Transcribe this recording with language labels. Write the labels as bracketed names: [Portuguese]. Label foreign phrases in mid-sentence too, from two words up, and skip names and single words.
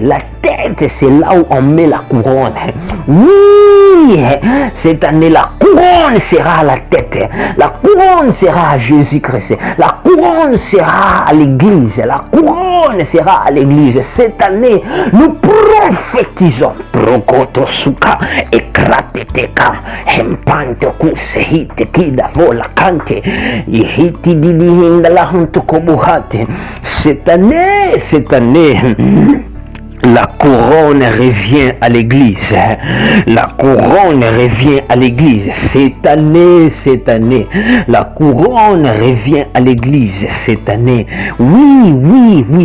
[French] La tête, c'est là où on met la couronne. Oui, cette année, la couronne sera à la tête. La couronne sera à Jésus-Christ. La couronne sera à l'église. La couronne sera à l'église. Cette année, nous prophétisons. Prokotosuka, ekrateteka, hempanto kusehite kidavola kante, ihiti didi hingala huntukobuhate. Cette année, la couronne revient à l'église. La couronne revient à l'église. Cette année, la couronne revient à l'église. Cette année, oui.